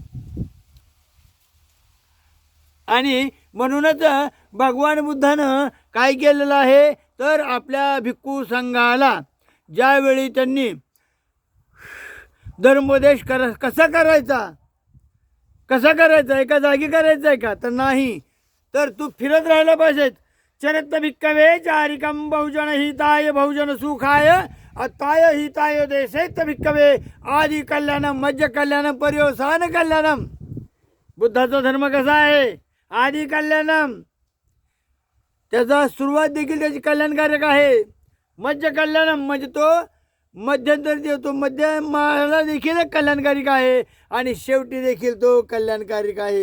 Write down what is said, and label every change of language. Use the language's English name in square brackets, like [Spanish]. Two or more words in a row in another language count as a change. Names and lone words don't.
[Marathi] आणि म्हणूनच भगवान बुद्धानं काय केलेलं आहे तर आपल्या भिक्खू संघाला ज्यावेळी त्यांनी धर्मोपदेश कसा करायचा एका जागी करायचा आहे का तर नाही, तर तू फिरत राहायला पाहिजे. [Pali] चरित्र भिक्कवे चारिकम बहुजन हिताय बहुजन सुखाय अताय हिताय देशैत भिक्कवे आदि कल्याणम मध्य कल्याणम पर्यवसान कल्याणम. [Marathi] बुद्धाचा धर्म कसा आहे [Pali] आदि कल्याणम, [Marathi] त्याचा सुरुवात देखील त्याची कल्याणकारक आहे. [Pali] मध्य कल्याणम [Marathi] म्हणजे तो मध्यंतर देतो, मध्यमाला देखील कल्याणकारिक आहे आणि शेवटी देखील तो कल्याणकारिक आहे.